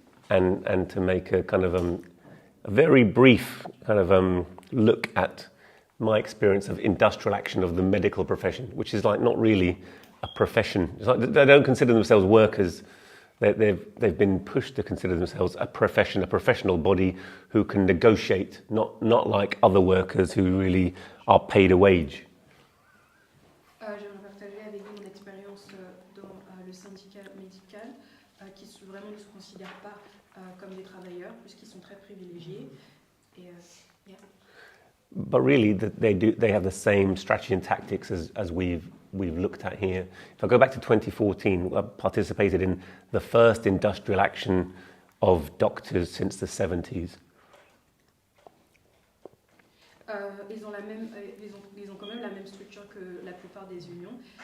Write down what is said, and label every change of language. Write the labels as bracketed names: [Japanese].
[English] and to make a kind of a very brief kind of look at my experience of industrial action of the medical profession, which is like not really a profession. It's like they don't consider themselves workers. They've been pushed to consider themselves a profession, a professional body who can negotiate, not like other workers who really are paid a wage. [French] J'aimerais partager avec vous mon expérience dans le syndicat médical, qui vraiment ne se considèrent pas comme des travailleurs, puisqu'ils sont très privilégiés. Et, yeah. [English] But really, they have the same strategy and tactics as we've looked at here. If I go back to 2014, I participated in the first industrial action of doctors since the 70s. [French] Ils ont quand même la même structure que la plupart des unions.